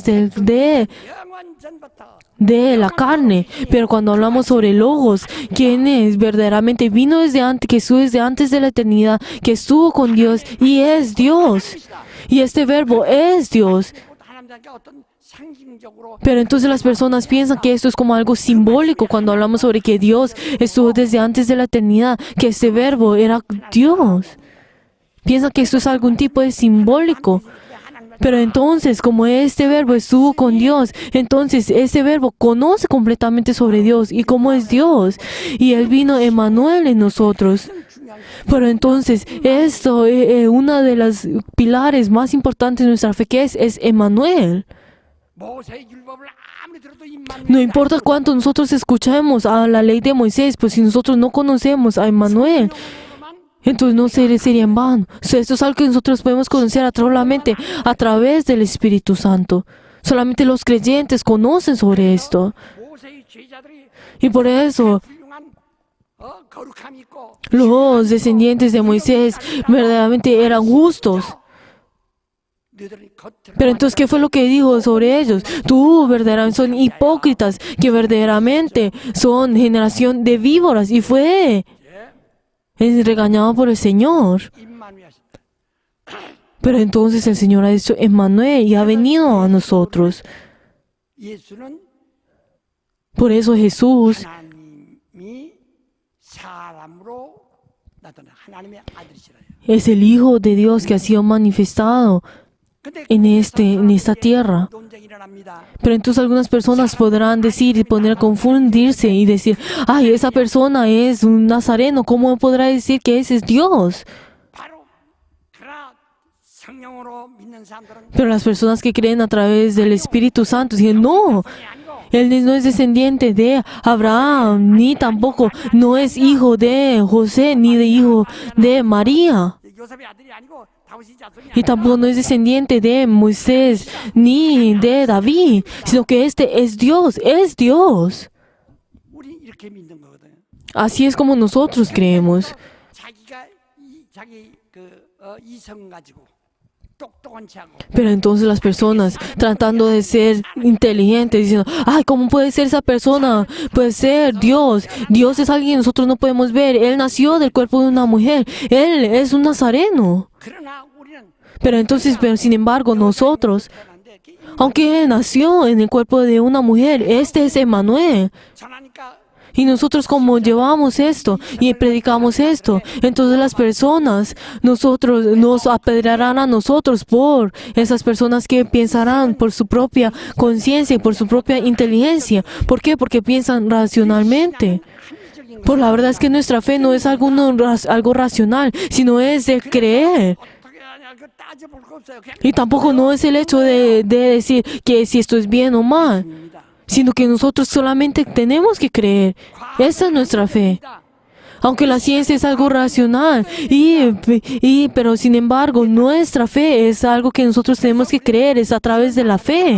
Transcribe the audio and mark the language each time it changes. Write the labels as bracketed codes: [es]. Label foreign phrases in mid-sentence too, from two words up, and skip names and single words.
[ko] 영원 전부터 [es] de la carne. Pero cuando hablamos sobre logos, quien es verdaderamente vino desde antes, que estuvo desde antes de la eternidad, que estuvo con Dios y es Dios. Y este verbo es Dios. [ko] 하나님께 어떤 상징적으로 [es] Pero entonces las personas piensan que esto es como algo simbólico cuando hablamos sobre que Dios estuvo desde antes de la eternidad, que este verbo era Dios. Piensan que esto es algún tipo de simbólico. Pero entonces, como este verbo estuvo con Dios, entonces este verbo conoce completamente sobre Dios y cómo es Dios. Y Él vino Emmanuel en nosotros. Pero entonces, esto, una de las pilares más importantes de nuestra fe, que es Emmanuel. [ko] 모세의 율법을 아무리 들어도 임마누엘 [es] No importa cuánto nosotros escuchemos a la ley de Moisés, pues si nosotros no conocemos a Emmanuel, entonces no sería en vano. O sea, esto es algo que nosotros podemos conocer solamente a través del Espíritu Santo. Solamente los creyentes conocen sobre esto. [ko] 모세의 제자들이 [es] Y por eso, [ko] 훌륭한 거룩함이 있고 [es] los descendientes de Moisés verdaderamente eran justos. [ko] 너희들은 겉으로 [es] Pero entonces, ¿qué fue lo que dijo sobre ellos? Tú verdaderamente son hipócritas, que verdaderamente son generación de víboras. Y fue regañado por el Señor. [ko] 임마누엘 [es] Pero entonces el Señor ha dicho Emmanuel y ha venido a nosotros. [ko] 예수는 [es] Por eso Jesús [ko] 하나님이 사람으로 나타난 하나님의 아들이시라요. [es] es el Hijo de Dios que ha sido manifestado [ko] 근데 [es] en esta tierra. [ko] 논쟁이 일어납니다. [es] Pero entonces algunas personas podrán decir y poner a confundirse y decir, ay, esa persona es un nazareno, ¿cómo podrá decir que ese es Dios? [ko] 바로 그러나 성령으로 믿는 사람들은 [es] Pero las personas que creen a través del Espíritu Santo dicen, no, él no es descendiente de Abraham, ni tampoco no es hijo de José, ni de hijo de María. [ko] 요셉의 아들이 아니고 다윗의 자손이 [es] Y tampoco no es descendiente de Moisés ni de David, sino que este es Dios, es Dios. [ko] 우리 이렇게 믿는 거거든요. [es] Así es como nosotros creemos. [ko] 자기가 자기 이성 가지고 똑똑한 체하고 [es] Pero entonces las personas tratando de ser inteligentes, diciendo, ay, ¿cómo puede ser esa persona? Puede ser Dios. Dios es alguien que nosotros no podemos ver. Él nació del cuerpo de una mujer. Él es un nazareno. [ko] 그러나 우리는 [es] Pero sin embargo, nosotros, aunque él nació en el cuerpo de una mujer, este es Emmanuel. [ko] 전하니까 [es] Y nosotros como llevamos esto y predicamos esto, entonces las personas, nosotros nos apedrearán a nosotros por esas personas que pensarán por su propia conciencia y por su propia inteligencia. ¿Por qué? Porque piensan racionalmente. Por la verdad es que nuestra fe no es algo racional, sino es de creer. [ko] 어떻게 하냐 그 따져볼 거 없어요. 그냥 [es] Y tampoco no es el hecho de decir que si esto es bien o mal, [ko] 믿습니다. [es] sino que nosotros solamente tenemos que creer. Esa es nuestra fe. Aunque la ciencia es algo racional, pero sin embargo nuestra fe es algo que nosotros tenemos que creer, es a través de la fe.